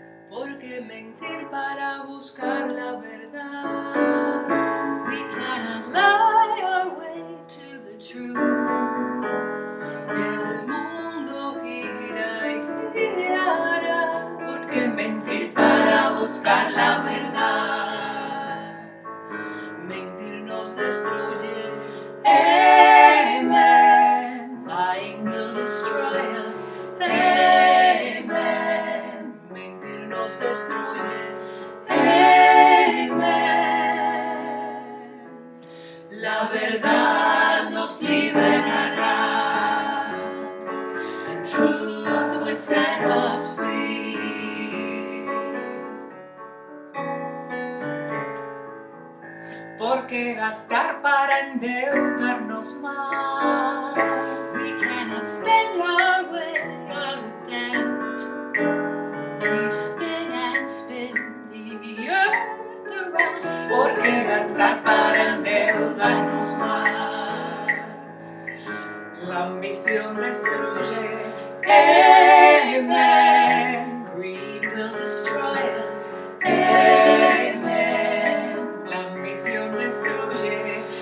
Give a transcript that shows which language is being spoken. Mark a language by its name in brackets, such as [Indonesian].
[Spanish] Porque mentir para buscar la verdad. [English] We cannot lie our way to the truth. [Spanish] El mundo gira y girará. Porque mentir para buscar la verdad. Mentir nos destruye. Amen. [English] Lying will destroy us. [Spanish] Amen. Mentir nos destruye. Amen. La verdad nos liberará. [English] Truth will set us free. [Spanish] Porque gastar para endeudarnos más. [English] We cannot spend our way out of debt. We spin and spin the earth around. [Spanish] Porque gastar para endeudarnos más. La ambición destruye. Amen. [English] Greed will destroy us. [Spanish] Amen. La ambición destruye.